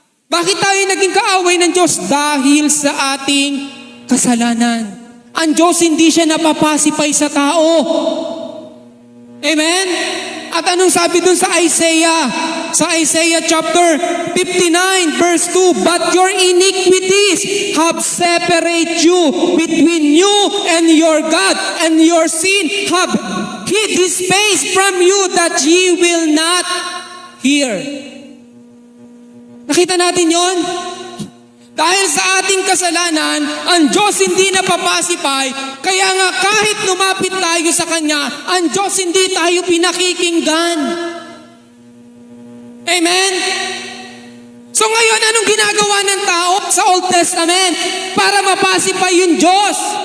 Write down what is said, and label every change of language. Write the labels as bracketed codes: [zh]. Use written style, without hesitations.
[tl] Bakit tayo naging kaaway ng Diyos? Dahil sa ating kasalanan. Ang Diyos hindi siya napapasipay sa tao. Amen? At anong sabi dun sa Isaiah? [en] Sa Isaiah chapter 59 verse 2, but your iniquities have separated you between you and your God, and your sin have hid His face from you that ye will not hear. [tl] Nakita natin yon? Dahil sa ating kasalanan, ang Diyos hindi napapasipay, kaya nga kahit lumapit tayo sa Kanya, ang Diyos hindi tayo pinakikinggan. Amen? So ngayon, anong ginagawa ng tao sa Old Testament para mapasipay yung Diyos?